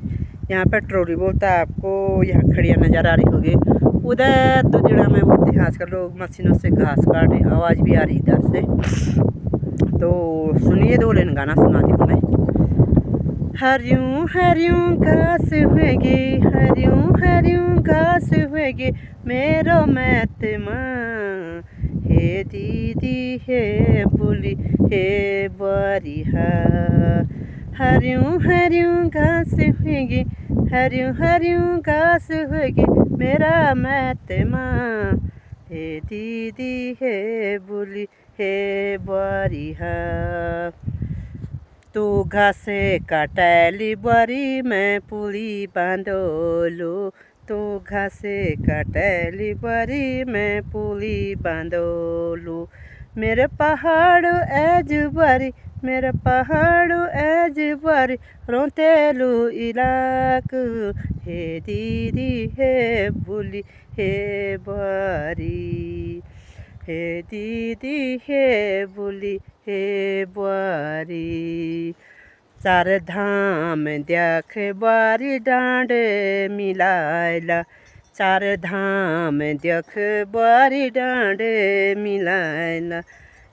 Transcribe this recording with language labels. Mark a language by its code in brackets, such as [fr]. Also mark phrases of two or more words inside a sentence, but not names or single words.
[hi] यहाँ पर ट्रॉली बोलता है आपको, यहाँ खड़ियाँ नज़र आ रही होगी। उधर तो जड़ा में बोलते हैं आजकल लोग मशीनों से घास काटे, आवाज़ भी आ रही इधर से। तो सुनिए 2 लाइन गाना सुनाती हूँ मैं। [gbm] हरियों हरियों घास होगी, हरियों हरियों घास होगी मेरो मैतमा, हे दीदी हे बोली हे बरिहा। हरियों हरियों घास होगी, हरियों हरियों घास होगी मेरा मैतमा, हे दीदी हे बोली हे बरिहा। तू घासे काटैली बरी मैं पुली बांधोलू, तू घासे काटैली बरी मैं पुली बांधोलू। मेरे पहाड़ एज बरी, मेरे पहाड़ एज बरी रोतेलू इलाक, हे दीदी हे बोली हे बरी, हे दीदी हे बोली हे बारी। 4 धाम देख बारी डांड मिलायला, 4 धाम देख बारी डांड मिलायला।